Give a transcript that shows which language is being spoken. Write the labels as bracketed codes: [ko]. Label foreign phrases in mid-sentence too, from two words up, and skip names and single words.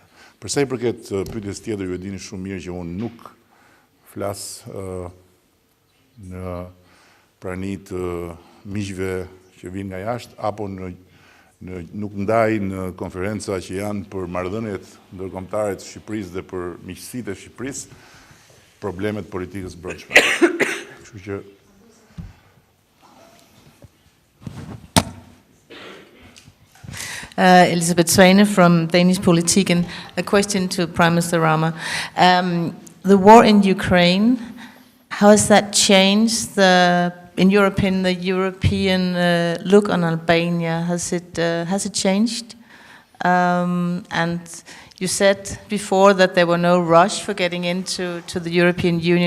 [sq] Për sa i përket pyetjes tjetër, ju e dini shumë mirë që unë nuk flas në prani të miqve që vinë nga jashtë, apo nuk ndaj në konferenca që janë për marrëdhëniet ndërkombëtare të Shqipërisë dhe për miqësitë e Shqipërisë, problemet politikës brendshme. Kështu që [en] Elisabeth Svane from Danish Politiken. A question to Prime Minister Rama. The war in Ukraine, how has that changed, in your opinion, the European look on Albania? Has it changed? And you said before that there were no rush for getting into the European Union.